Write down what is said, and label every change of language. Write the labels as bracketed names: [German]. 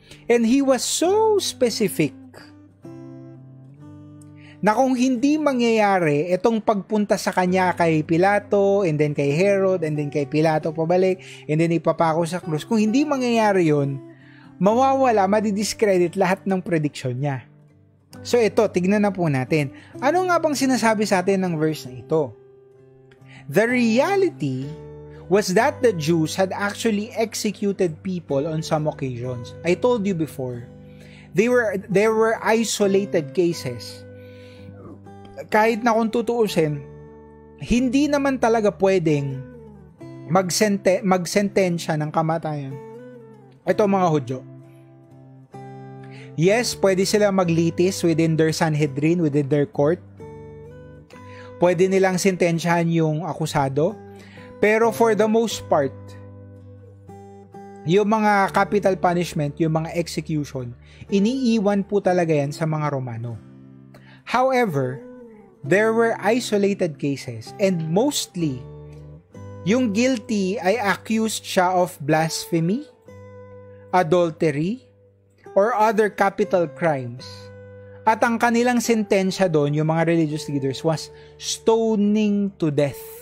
[English] And he was so specific [Filipino] na kung hindi mangyayari itong pagpunta sa kanya kay Pilato, and then kay Herod, and then kay Pilato pabalik, and then ipapako sa krus, kung hindi mangyayari yun, mawawala, madidiscredit lahat ng prediction niya. So ito, tignan na po natin. Ano nga bang sinasabi sa atin ng verse na ito? [English] The reality was that the Jews had actually executed people on some occasions. I told you before, there were isolated cases. [Filipino] Kahit na kung tutuusin, hindi naman talaga pwedeng magsentensya ng kamatayan. Ito mga Hudyo. Yes, pwede sila maglitis [English] within their Sanhedrin, within their court. [Filipino] Pwede nilang sentensyahan yung akusado. Pero [English] for the most part, [Filipino] yung mga capital punishment, yung mga execution, iniiwan po talaga yan sa mga Romano. [English] However, there were isolated cases, and mostly, [Filipino] yung guilty ay [English] accused siya of blasphemy, adultery, or other capital crimes. [Filipino] At ang kanilang sentensya doon, yung mga religious leaders, [English] was stoning to death.